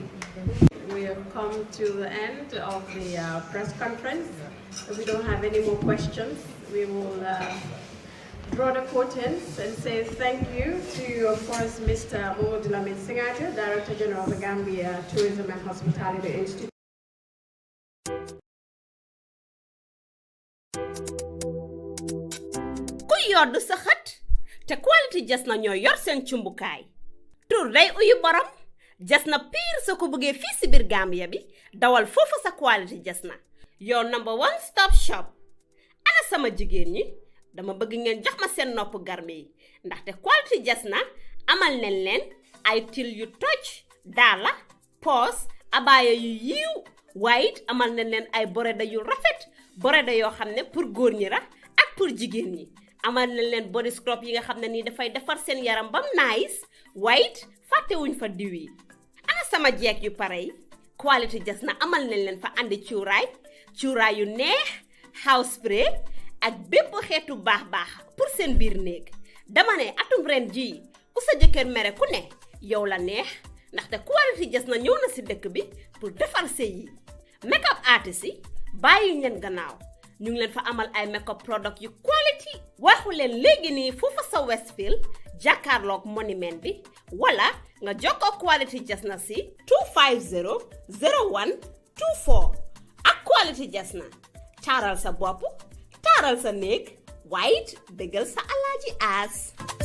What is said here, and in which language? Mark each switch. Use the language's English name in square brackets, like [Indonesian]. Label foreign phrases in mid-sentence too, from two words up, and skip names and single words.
[English] We have come to the end of the press conference. If we don't have any more questions, we will draw the curtains and say thank you to, of course, Mr. Mohamed Lamin Singate, Director General of the Gambia Tourism and Hospitality Institute. [Wolof] Yoddu sa xat te quality jasna ñoo yor seen cumbukaay tur day uyu borom jasna pire soo ko bëggee fii si biir Gambia bi dawal foofu sa quality jasna [English] your number 1 stop shop. [Wolof] Ana sama jigéen ñi dama bëgg ngeen jox ma seen nopp garme yi ndaxte quality jasna amal nañ leen ay til yu toj daala poos abaya yu yiiw waaye it amal nañ leen ay boreda yu rafet boreda yoo xam ne pour góor ñi la ak pour jigéen ñi. Amal nañ leen [English] body scrub [Wolof] yi nga xam ne nii dafay defar seen yaram bam [English] nice white [Wolof] fàttewuñ fa diw yi. Ana sama jeeg yu pare yi quality jasna amal nañ leen fa andi cuuraay yu neex [English] house spray [Wolof] ak bépp xeetu baax pour seen biir néeg. Dama ne atum ren ji ku sa jëkkër mere ku ne yow la neex ndaxte quality jasna ñëw na si dëkk bi pour defar sëy yi. [English] Makeup artist [Wolof] yi bàyyi leen gannaaw. ñu ngi leen fa amal ay [English] makeup product [Wolof] yu quality waxu leen léegi nii foofu sa Westfield jàkkaarloog monument bi wala nga jokkoo quality jasna si 250 0124 ak quality jasna taaral sa bopp taaral sa néeg waaye it bégal sa alaaji aas